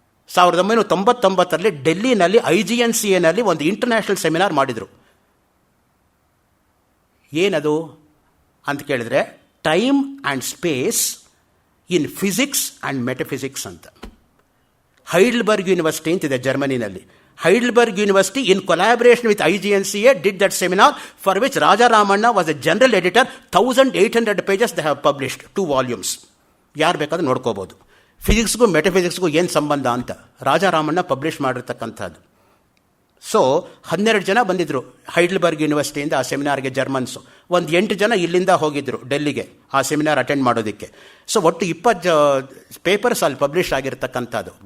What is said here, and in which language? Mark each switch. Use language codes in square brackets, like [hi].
[kn] 1999ರಲ್ಲಿ ಡೆಲ್ಲಿನಲ್ಲಿ IGNCAನಲ್ಲಿ ಒಂದು international seminar ಮಾಡಿದರು. ಏನದು ಅಂತ ಕೇಳಿದ್ರೆ, [en] time and space in physics and metaphysics [kn] ಅಂತ. ಹೈಡ್ಲ್ಬರ್ಗ್ ಯೂನಿವರ್ಸಿಟಿ ಅಂತಿದೆ ಜರ್ಮನಿನಲ್ಲಿ. [en] Heidelberg University, in collaboration with IGNCA, did that seminar for which Raja Ramanna was the general editor. 1800 pages they have published, 2 volumes. [kn] ಯಾರು ಬೇಕಾದ್ರೂ ನೋಡ್ಕೋಬೋದು. ಫಿಸಿಕ್ಸ್ಗೂ ಮೆಟಫಿಸಿಕ್ಸ್ಗೂ ಏನು ಸಂಬಂಧ ಅಂತ ರಾಜಾ ರಾಮಣ್ಣ ಪಬ್ಲಿಷ್ ಮಾಡಿರ್ತಕ್ಕಂಥದ್ದು. So 12 ಜನ ಬಂದಿದ್ದರು ಹೈಡ್ಲ್ಬರ್ಗ್ ಯೂನಿವರ್ಸಿಟಿಯಿಂದ ಆ ಸೆಮಿನಾರ್ಗೆ, ಜರ್ಮನ್ಸು. ಒಂದು 8 ಜನ ಇಲ್ಲಿಂದ ಹೋಗಿದ್ದರು ಡೆಲ್ಲಿಗೆ ಆ ಸೆಮಿನಾರ್ ಅಟೆಂಡ್ ಮಾಡೋದಕ್ಕೆ. ಸೊ ಒಟ್ಟು 20 ಪೇಪರ್ಸ್ ಅಲ್ಲಿ ಪಬ್ಲಿಷ್ ಆಗಿರ್ತಕ್ಕಂಥದ್ದು.